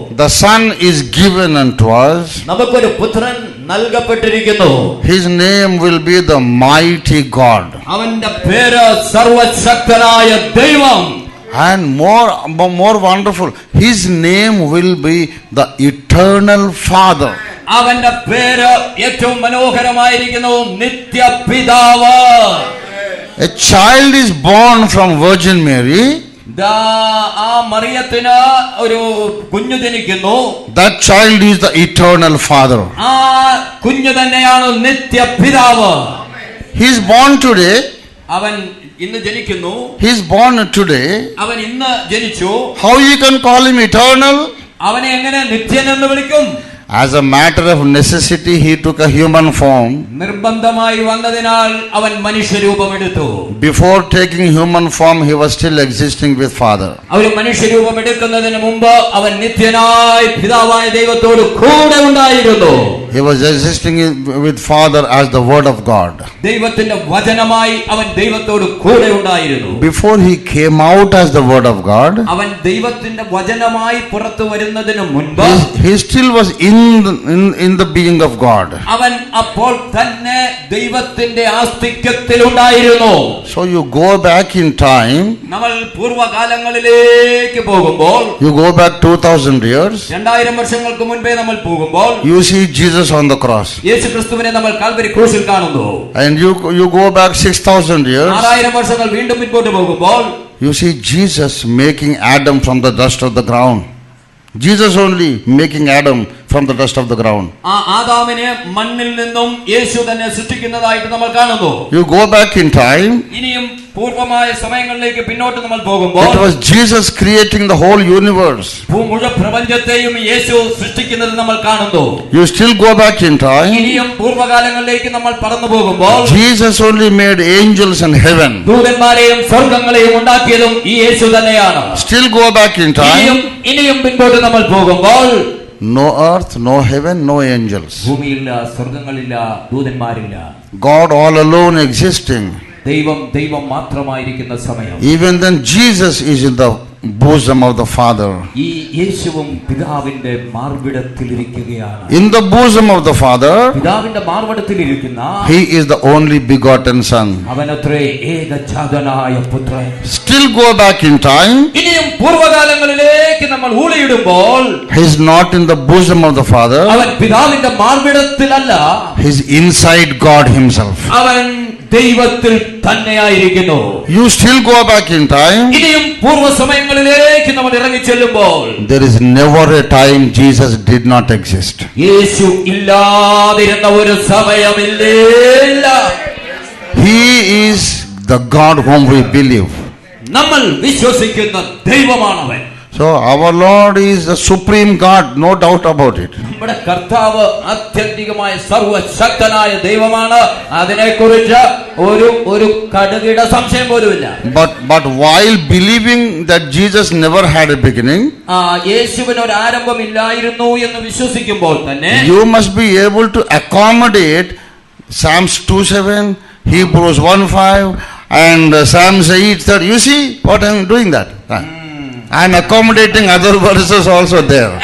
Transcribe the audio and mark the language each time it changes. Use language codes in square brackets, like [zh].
[en] the son is given unto us, [ml] നമുക്കൊരു പുത്രൻ നൽകപ്പെട്ടിരിക്കുന്നു. [en] his name will be the mighty God. [ml] അവന്റെ പേര് സർവശക്തനായ ദൈവം. [en] And more wonderful, his name will be the eternal Father. [ml] അവന്റെ പേര് ഏറ്റവും മനോഹരമായിരിക്കുന്നു, നിത്യപിതാവ്. [en] A child is born from Virgin Mary. [ml] ആ മറിയത്തിന് ഒരു കുഞ്ഞു ജനിക്കുന്നു. [en] That child is the eternal Father. [ml] ആ കുഞ്ഞു തന്നെയാണ് നിത്യപിതാവ്. [en] He is born today. [ml] അവൻ ഇന്ന് ജനിക്കുന്നു. [en] He is born today. [ml] അവൻ ഇന്ന് ജനിച്ചു. [en] How you can call him eternal? [ml] അവനെ എങ്ങനെ നിത്യൻ എന്ന് വിളിക്കും? [en] As a matter of necessity, he took a human form. [ml] നിർബന്ധമായി വന്നതിനാൽ അവൻ മനുഷ്യരൂപമെടുത്തു. [en] Before taking human form, he was still existing with Father. [ml] അവൻ മനുഷ്യരൂപമെടുക്കുന്നതിന് മുമ്പ് അവൻ നിത്യനായി പിതാവായ ദൈവത്തോട് കൂടെ ഉണ്ടായിരുന്നു. [en] He was existing with Father as the Word of God. [ml] ദൈവത്തിന്റെ വചനമായി അവൻ ദൈവത്തോട് കൂടെ ഉണ്ടായിരുന്നു. [en] Before he came out as the Word of God, [ml] അവൻ ദൈവത്തിന്റെ വചനമായി പുറത്തു വരുന്നതിന് മുൻപ് [en] he still was in the being of God. [ml] അവൻ അപ്പോൾ തന്നെ ദൈവത്തിന്റെ ആസ്തിക്യത്തിൽ ഉണ്ടായിരുന്നു. [en] So you go back in time. [ml] നമ്മൾ പൂർവ്വകാലങ്ങളിലേക്ക് പോകുമ്പോൾ, [en] You go back 2000 years. [ml] 2000 വർഷങ്ങൾക്ക് മുൻപേ നമ്മൾ പോകുമ്പോൾ, [en] You see Jesus on the cross. [ml] യേശുക്രിസ്തുവിനെ നമ്മൾ കാൽവരി ക്രൂശിൽ കാണുന്നു. [en] And you go back 6000 years. [ml] 6000 വർഷങ്ങൾ വീണ്ടും മുൻപോട്ട് പോകുമ്പോൾ, [en] You see Jesus making Adam from the dust of the ground. Jesus only making Adam from the dust of the ground. [ml] ആ ആദാമിനെ മണ്ണിൽ നിന്നും യേശു തന്നെ സൃഷ്ടിക്കുന്നതായിട്ട് നമ്മൾ കാണുന്നു. [en] You go back in time. [ml] ഇനിയും പൂർവമായ സമയങ്ങളിലേക്ക് പിന്നോട്ട് നമ്മൾ പോകുമ്പോൾ, [en] It was Jesus creating the whole universe. [ml] മുഴുവൻ പ്രപഞ്ചത്തെയും യേശു സൃഷ്ടിക്കുന്നത് നമ്മൾ കാണുന്നു. [en] You still go back in time. [ml] ഇനിയും പൂർവകാലങ്ങളിലേക്ക് നമ്മൾ പറന്നു പോകുമ്പോൾ, [en] Jesus only made angels in heaven. [ml] ദൂതന്മാരെയും സ്വർഗ്ഗങ്ങളെയും ഉണ്ടാക്കിയതും ഈ യേശു തന്നെയാണ്. [en] Still go back in time. [ml] ഇനിയും പിന്നോട്ട് നമ്മൾ പോകുമ്പോൾ, [en] No earth, no heaven, no angels. [ml] ഭൂമിയില്ല, സ്വർഗ്ഗങ്ങളില്ല, ദൂതന്മാരില്ല. [en] God all alone existing. [ml] ദൈവം മാത്രമായിരിക്കുന്ന സമയം. [en] Even then Jesus is in the bosom of the Father. [ml] ഈ യേശുവും പിതാവിന്റെ മാർവിടത്തിൽ ഇരിക്കുകയാണ്. [en] In the bosom of the Father, [ml] പിതാവിന്റെ മാർവിടത്തിൽ ഇരിക്കുന്ന [en] he is the only begotten Son. [ml] അവനത്രേ ഏകജാതനായ പുത്രൻ. [en] Still go back in time. [ml] ഇനിയും പൂർവകാലങ്ങളിലേക്ക് നമ്മൾ ഊളിയിടുമ്പോൾ, [en] He is not in the bosom of the Father. [ml] അവൻ പിതാവിന്റെ മാർവിടത്തിലല്ല, [en] He is inside God himself. [ml] അവൻ ദൈവത്തിൽ തന്നെയായിരിക്കുന്നു. [en] You still go back in time. [ml] ഇനിയും പൂർവ്വ സമയങ്ങളിലേക്ക് നമ്മൾ ഇറങ്ങി ചെല്ലുമ്പോൾ, [en] There is never a time Jesus did not exist. [ml] യേശു ഇല്ലാതിരുന്ന ഒരു സമയമില്ല. [en] He is the God whom we believe. [ml] നമ്മൾ വിശ്വസിക്കുന്ന ദൈവമാണവൻ. [en] So our Lord is the supreme God, no doubt about it. [ml] നമ്മുടെ കർത്താവ് ആത്യന്തികമായ സർവശക്തനായ ദൈവമാണ്. അതിനെക്കുറിച്ച് ഒരു കടുകിട സംശയം പോലുമില്ല. [en] But while believing that Jesus never had a beginning, [ml] യേശുവിന് ഒരു ആരംഭമില്ലായിരുന്നു എന്ന് വിശ്വസിക്കുമ്പോൾ തന്നെ, [en] you must be able to accommodate Psalms 2:7, Hebrews 1:5, and Psalms 8:30. You see what I am doing that? I am accommodating other verses also there.